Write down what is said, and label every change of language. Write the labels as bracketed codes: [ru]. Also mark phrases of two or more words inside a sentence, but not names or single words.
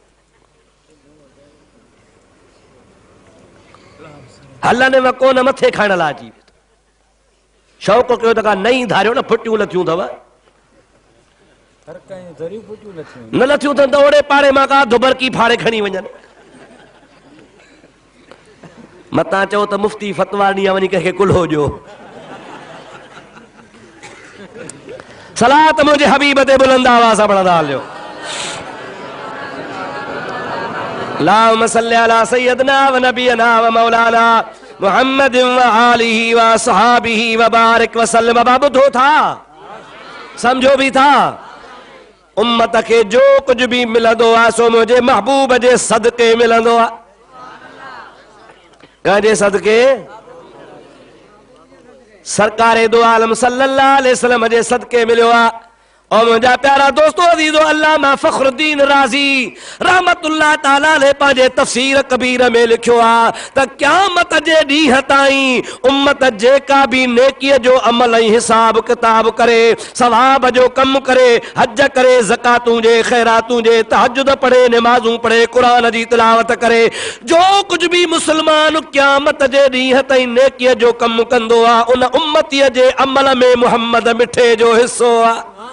[sd] हलनि में कोन मथे खाइण लाइ अची शौक़ु कयो त का नई धारियो न फुटियूं लथियूं अथव न लथियूं अथनि त ओड़े पाड़े मां का दुबरकी फाड़े खणी वञनि। मतां चओ त मुफ्ती फतवा ॾींहुं वञी कंहिंखे कुल्हो ॾियो। सलात मुंहिंजे हबीब ते बुलंद आवाज़ सां पढ़ंदा हलियो। [ar] اللهم صل على سيدنا ونبينا ومولانا محمد وآله وأصحابه وبارك وسلم. [sd] बाबू ॿुधो था, समझो भी था। उम्मत खे जो कुछ भी मिलंदो आहे सो मुंहिंजे महबूब जे सदके मिलंदो आहे। कंहिंजे सदके? सरकारे दो आलम [ar] صلى الله عليه وسلم [sd] जे सदके मिलियो आहे। और मुंहिंजा प्यारा दोस्तो अज़ीज़ो, अल्लामा फ़खरुद्दीन राज़ी [ar] رحمة الله تعالى [sd] ने पंहिंजे तफ़सीर कबीर में लिखियो आहे त क़यामत जे ॾींहं ताईं उम्मत जेका भी नेकीअ जो अमल ऐं हिसाब किताब करे, सवाब जो कम करे, हज करे, ज़कातूं जे, ख़ैरातूं जे, तहज्जुद पढ़े, नमाज़ूं पढ़े, क़ुरान जी तिलावत करे, जो कुछ भी मुसलमान क़यामत जे ॾींहं ताईं नेकीअ जो कम कंदो आहे उन उम्मतीअ जे अमल में मुहम्मद मिठे जो हिस्सो आहे।